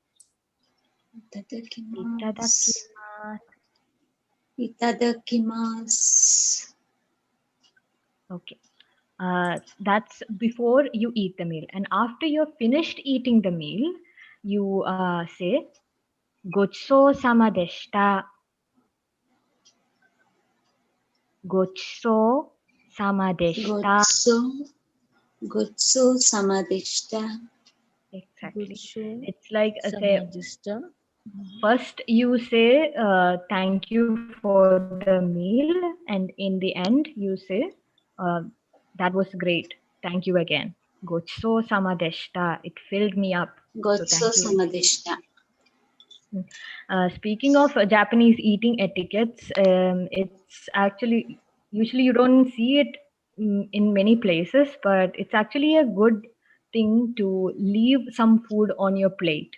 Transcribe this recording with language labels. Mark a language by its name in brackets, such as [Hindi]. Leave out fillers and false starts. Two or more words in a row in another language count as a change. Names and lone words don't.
[English] Itadakimasu. Itadakimasu. Itadakimasu. Okay. That's before you eat the meal. And after you're finished eating the meal, you say, [Japanese] ごちそうさまでした. ごちそうさまでした. ごちそうさまでした. [English] Exactly. It's like first you say thank you for the meal, and in the end you say that was great. Thank you again. [Japanese] ごちそうさまでした. [English] It filled me up. So thank you Gochusou-sama again. deshita. Speaking of Japanese eating etiquettes, it's actually usually you don't see it in many places, but it's actually a good thing to leave some food on your plate.